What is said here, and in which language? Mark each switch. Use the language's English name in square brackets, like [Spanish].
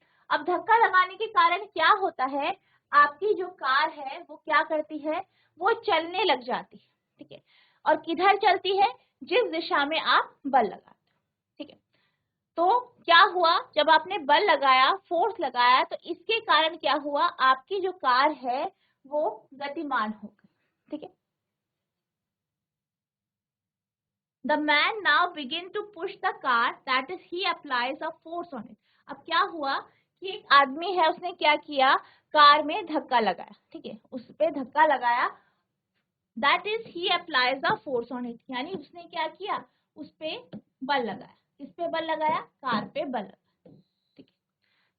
[Hindi] अब धक्का लगाने के कारण क्या होता है, आपकी जो कार है वो क्या करती है, वो चलने लग जाती है। ठीक है, और किधर चलती है, जिस दिशा में आप बल लगाते हो। ठीक है, तो क्या हुआ, जब आपने बल लगाया, फोर्स लगाया, तो इसके कारण क्या हुआ, आपकी जो कार है वो गतिमान हो गई। ठीक है, [English] The man now begin to push the car, that is he applies a force on it। [Hindi] अब क्या हुआ कि एक आदमी है, उसने क्या किया, कार में धक्का लगाया। ठीक है, उस पे धक्का लगाया, [English] that is he applies a force on it, [Hindi] यानी उसने क्या किया, उस पे बल लगाया। किस पे बल लगाया, कार पे बल लगाया। ठीक है,